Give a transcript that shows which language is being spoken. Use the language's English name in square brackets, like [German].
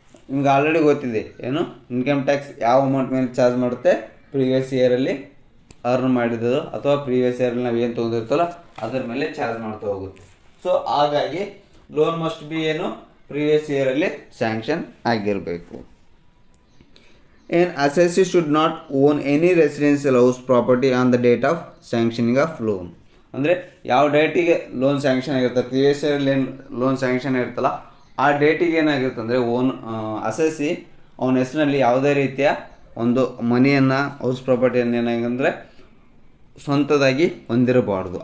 [Kannada] ನಿಮ್ಗೆ ಆಲ್ರೆಡಿ ಗೊತ್ತಿದೆ ಏನು ಇನ್ಕಮ್ ಟ್ಯಾಕ್ಸ್ ಯಾವ ಅಮೌಂಟ್ ಮೇಲೆ ಚಾರ್ಜ್ ಮಾಡುತ್ತೆ, ಪ್ರೀವಿಯಸ್ ಇಯರಲ್ಲಿ ಅರ್ನ್ ಮಾಡಿದ್ದು ಅಥವಾ ಪ್ರೀವಿಯಸ್ ಇಯರಲ್ಲಿ ನಾವು ಏನು ತೊಗೊಂಡಿರ್ತಲ್ಲ ಅದರ ಮೇಲೆ ಚಾರ್ಜ್ ಮಾಡ್ತಾ ಹೋಗುತ್ತೆ. ಸೊ ಹಾಗಾಗಿ ಲೋನ್ ಮಸ್ಟ್ ಬಿ ಏನು ಪ್ರೀವಿಯಸ್ ಇಯರಲ್ಲಿ ಸ್ಯಾಂಕ್ಷನ್ ಆಗಿರಬೇಕು. [English] An assessee should not own any residential house property on the date of sanctioning of loan. [Kannada] ಅಂದರೆ ಯಾವ ಡೇಟಿಗೆ ಲೋನ್ ಸ್ಯಾಂಕ್ಷನ್ ಆಗಿರ್ತದೆ, ಪ್ರೀವಿಯಸ್ ಇಯರಲ್ಲಿ ಏನು ಲೋನ್ ಸ್ಯಾಂಕ್ಷನ್ ಇರ್ತಲ್ಲ ಆ ಡೇಟಿಗೆ ಏನಾಗಿರುತ್ತೆ ಅಂದರೆ ಅಸೆಸಿ ಅವನ ಹೆಸರಿನಲ್ಲಿ ಯಾವುದೇ ರೀತಿಯ ಒಂದು ಮನಿಯನ್ನು ಹೌಸ್ ಪ್ರಾಪರ್ಟಿಯನ್ನು ಏನಾಗಂದರೆ ಸ್ವಂತದಾಗಿ ಹೊಂದಿರಬಾರ್ದು.